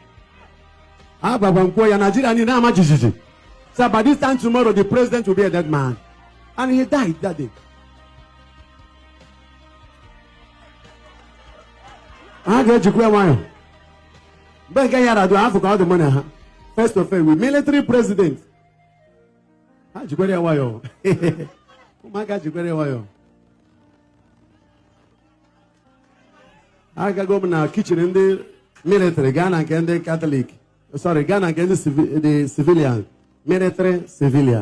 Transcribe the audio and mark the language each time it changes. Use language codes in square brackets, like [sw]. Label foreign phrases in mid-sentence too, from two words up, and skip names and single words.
[ig] Agwagwa m kwuo ya Nigeria niile ama jijiji. [en] So by this time tomorrow the president will be a dead man. And he died that day. [ig] Ha ga-ejikwa ya nwayọ. Mgbe nke ya rado afọ ka ọ dị mụ na ha. [en] First of all, with military president. [ig] Ha jikwere ya nwayọ. Ụmụaka jikwere ya nwayọ. Agago m na kitchen ndị military gaa na nke ndị Catholic. Sorry, gaa na nke ndị civilian. [en] Military civilian.